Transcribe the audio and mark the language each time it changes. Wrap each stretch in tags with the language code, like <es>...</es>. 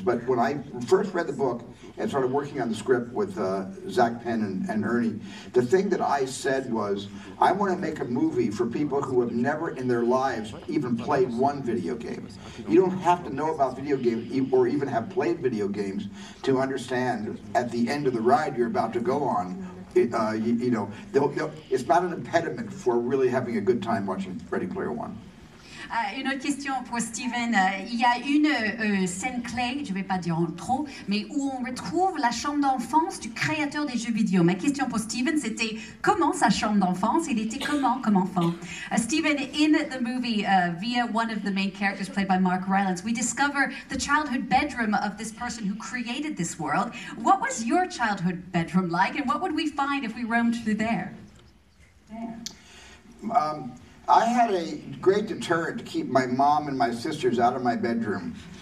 <en>But when I first read the book and started working on the script with Zach Penn and Ernie, the thing that I said was, I want to make a movie for people who have never in their lives even played one video game. You don't have to know about video games or even have played video games to understand at the end of the ride you're about to go on. You know, it's not an impediment for really having a good time watching Ready Player One.</en> <fr>Une autre question pour Steven. Il y a une scène clé, je ne vais pas dire en trop, mais où on retrouve la chambre d'enfance du créateur des jeux vidéo. Ma question pour Steven, c'était comment sa chambre d'enfance? Il était comment comme enfant?</fr> <en>Steven, in the movie, via one of the main characters played by Mark Rylance, we discover the childhood bedroom of this person who created this world. What was your childhood bedroom like, and what would we find if we roamed through there? I had a great deterrent to keep my mom and my sisters out of my bedroom.</en>